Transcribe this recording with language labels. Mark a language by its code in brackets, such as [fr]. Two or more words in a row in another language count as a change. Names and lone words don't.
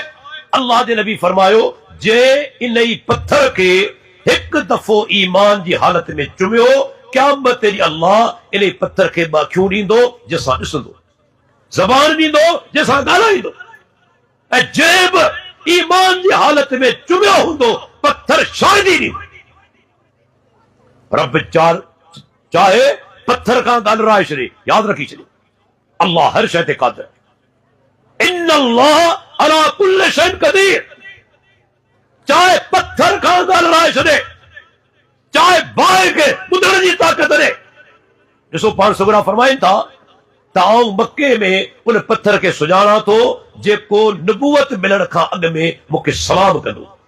[sd] अल्लाह जे नबी फरमायो, जे इन ई पत्थर खे हिकु दफ़ो ईमान जी हालत में चुमियो, क़यामत ॾींहुं अल्लाह इन पत्थर खे ॿ अखियूं ॾींदो जंहिंसां ॾिसंदो, ज़बान ॾींदो जंहिंसां ॻाल्हाईंदो, ऐं जंहिं बि ईमान जी हालत में चुमियो हूंदो पत्थर शाहिदी ॾींदो। रब चाहे पत्थर खां ॻाल्हाए छॾे, यादि रखी छॾे, अल्लाह हर शइ ते क़ादिर आहे। [ar] إن الله على كل شيء قدير. [sd] चाहे पत्थर खां ॻाल्हाए छॾे, चाहे बाहि खे ॿुधण जी ताक़त ॾे। ॾिसो पाण सगुरा फरमाइनि था त आउं मके में उन पत्थर खे सुञाणा थो जेको नबूवत मिलण खां अॻु में मूंखे सलाम कंदो।